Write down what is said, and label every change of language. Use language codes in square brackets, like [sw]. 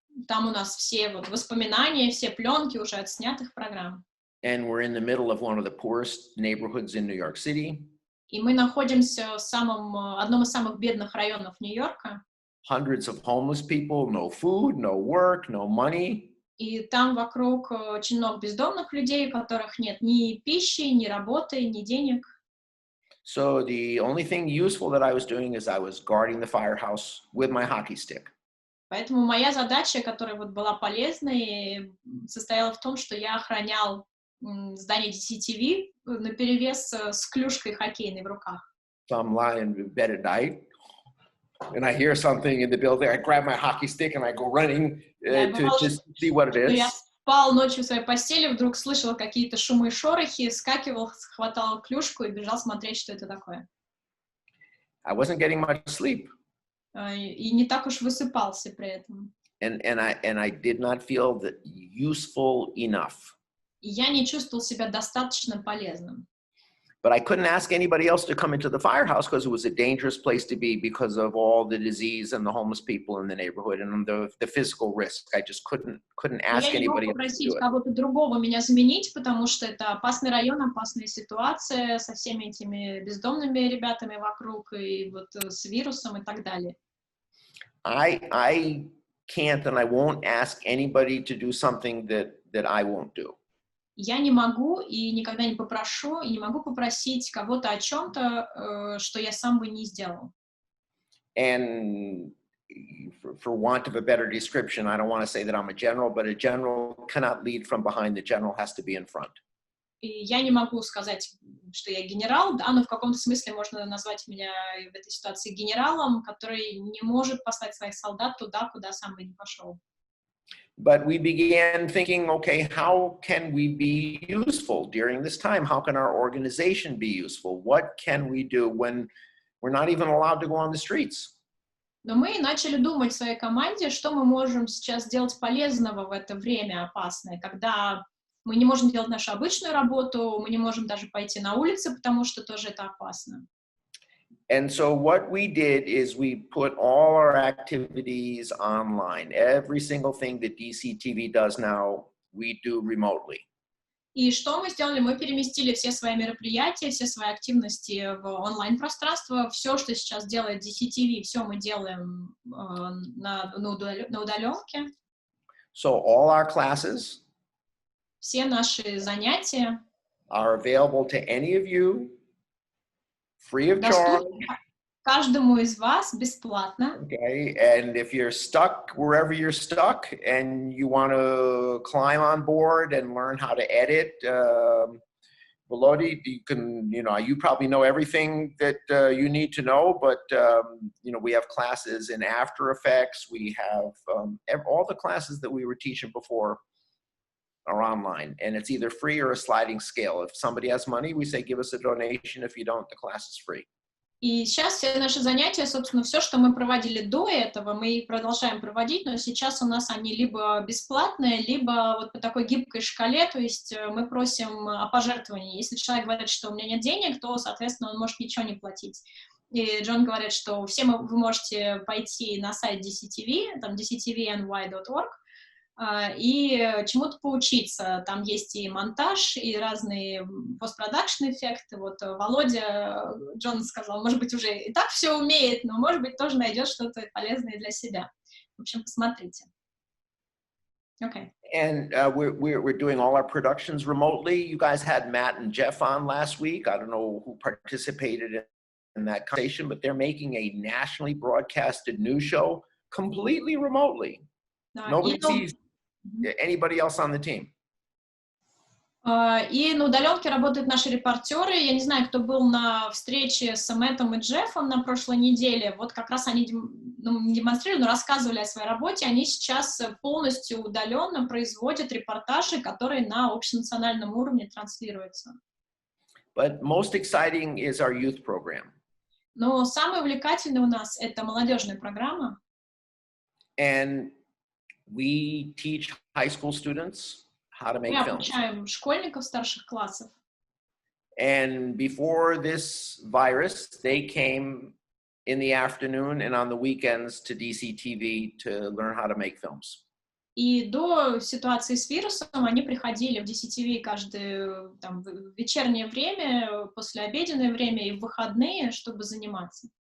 [ru] Там у нас все вот воспоминания, все пленки уже отснятых программ. [en] And we're in the middle of one of the poorest neighborhoods in New York City. [ru] И мы находимся в одном из самых бедных районов Нью-Йорка. [en] Hundreds of homeless people, no food, no work, no money. [ru] И там вокруг очень много бездомных людей, у которых нет ни пищи, ни работы, ни денег. [en] So the only thing useful that I was doing is I was guarding the firehouse with my hockey stick. [ru] Поэтому моя задача, которая вот была полезной, состояла в том, что я охранял здание DCTV наперевес с клюшкой хоккейной в руках. [en] So I'm lying in bed at night, and I hear something in the building. I grab my hockey stick and I go running to just see what it is. [ru] Я спал ночью в своей постели, вдруг слышал какие-то шумы и шорохи, скакивал, хватал клюшку и бежал смотреть, что это такое. [en] I wasn't getting much sleep. [ru] И не так уж высыпался при этом. [en] And I did not feel that useful enough. [ru] И я не чувствовал себя достаточно полезным. [en] But I couldn't ask anybody else to come into the firehouse because it was a dangerous place to be because of all the disease and the homeless people in the neighborhood and the physical risk. I just couldn't ask anybody else to do it. [ru] Я не мог попросить кого-то другого меня заменить, потому что это опасный район, опасная ситуация со всеми этими бездомными ребятами вокруг и вот с вирусом и так далее. [en] I can't and I won't ask anybody to do something that I won't do. [ru] Я не могу и никогда не попрошу, и не могу попросить кого-то о чем-то, что я сам бы не сделал. [en] And for want of a better description, I don't want to say that I'm a general, but a general cannot lead from behind. The general has to be in front. [ru] И я не могу сказать, что я генерал, да, но в каком-то смысле можно назвать меня в этой ситуации генералом, который не может послать своих солдат туда, куда сам бы не пошел. [en] But we began thinking, okay, how can we be useful during this time? How can our organization be useful? What can we do when we're not even allowed to go on the streets? [ru] Но мы начали думать в своей команде, что мы можем сейчас сделать полезного в это время опасное, когда мы не можем делать нашу обычную работу, мы не можем даже пойти на улицы, потому что тоже это опасно. [en] And so what we did is we put all our activities online. Every single thing that DCTV does now, we do remotely. [ru] И что мы сделали? Мы переместили все свои мероприятия, все свои активности в онлайн-пространство. Все, что сейчас делает DCTV, все мы делаем на удаленке. [en] So all our classes [ru] все наши занятия [en] are available to any of you. Free of charge. [ru] Каждому из вас бесплатно. [en] Okay, and if you're stuck wherever you're stuck and you want to climb on board and learn how to edit, Volody, you probably know everything that you need to know, but we have classes in After Effects. We have all the classes that we were teaching before are online, and it's either free or a sliding scale. If somebody has money, we say give us a donation. If you don't, the class is free. [ru] И сейчас все наши занятия, собственно, все, что мы проводили до этого, мы продолжаем проводить, но сейчас у нас они либо бесплатные, либо вот по такой гибкой шкале, то есть мы просим о пожертвовании. Если человек говорит, что у меня нет денег, то, соответственно, он может ничего не платить. И Джон говорит, что вы можете пойти на сайт DCTV, там dctvny.org, и чему-то поучиться. Там есть и монтаж, и разные постпродакшн эффекты. Вот Володя, Джон сказал, может быть, уже и так все умеет, но, может быть, тоже найдет что-то полезное для себя. В общем, посмотрите. Okay. [en] And we're doing all our productions remotely. You guys had Matt and Jeff on last week. I don't know who participated in that conversation, but they're making a nationally broadcasted news show completely remotely. Nobody sees anybody else on the team. [ru] И на удаленке работают наши репортеры. Я не знаю, кто был на встрече с Мэттом и Джеффом на прошлой неделе. Вот как раз они не демонстрировали, но рассказывали о своей работе. Они сейчас полностью удаленно производят репортажи, которые на общенациональном уровне транслируются. [en] But most exciting is our youth program. [ru] Но самое увлекательное у нас — это молодежная программа. [en] And we teach high school students how to make [ru] Мы [en] films. [ru] обучаем школьников старших классов. [en] And before this virus, they came in the afternoon and on the weekends to DCTV to learn how to make films. [ru] И до ситуации с вирусом они приходили в DCTV каждое там, вечернее время, послеобеденное время и в выходные, чтобы заниматься.